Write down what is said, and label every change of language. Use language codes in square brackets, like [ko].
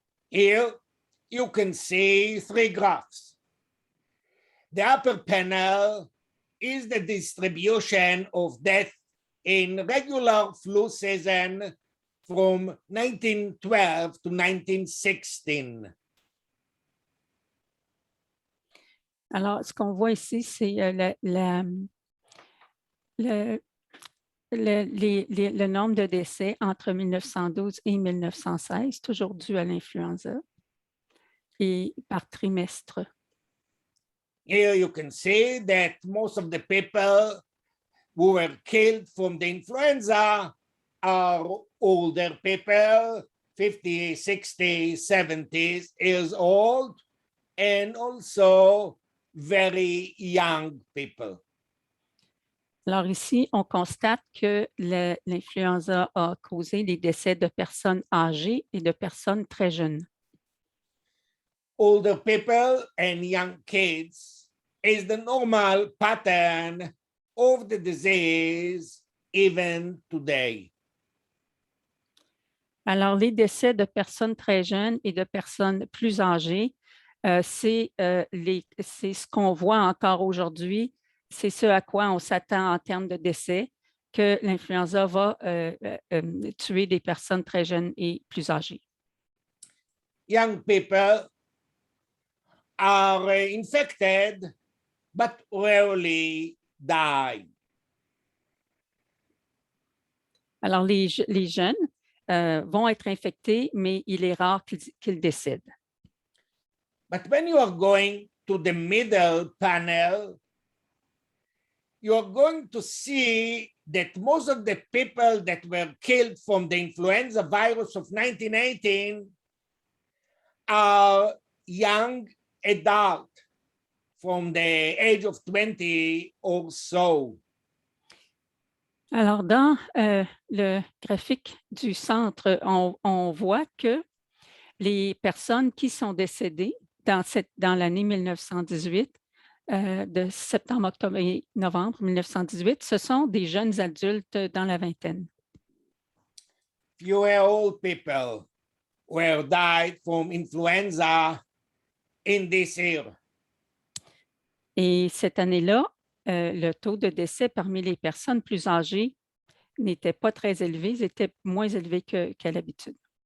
[en] Here you can see three graphs. The upper panel is the distribution of death in regular flu season from 1912 to 1916. [fr] Alors, ce qu'on voit ici, c'est le nombre de décès entre 1912 et 1916, toujours dû à l'influenza, et par trimestre. [en] Here you can see that most of the people who were killed from the influenza are older people, 50, 60, 70 years old, and also very young people. [fr] Alors ici, on constate que l'influenza a causé les décès de personnes âgées et de personnes très jeunes. [en] Older people and young kids is the normal pattern of the disease even today. [fr] Alors, les décès de personnes très jeunes et de personnes plus âgées, c'est ce qu'on voit encore aujourd'hui, c'est ce à quoi on s'attend en termes de décès, que l'influenza va tuer des personnes très jeunes et plus âgées. [en] Young people are infected but rarely die. [fr] Alors, les jeunes vont être infectés, mais il est rare qu'ils décèdent. [en] But when you are going to the middle panel, you are going to see that most of the people that were killed from the influenza virus of 1918 are young adults from the age of 20 or so. [fr] Alors, dans le graphique du centre, on voit que les personnes qui sont décédées dans l'année 1918, de septembre, octobre et novembre 1918, ce sont des jeunes adultes dans la vingtaine. [en] Fewer old people were died from influenza in this year. [fr] Et cette année-là, le taux de décès parmi les personnes plus âgées n'était pas très élevé, ils étaient moins élevés qu'à l'habitude.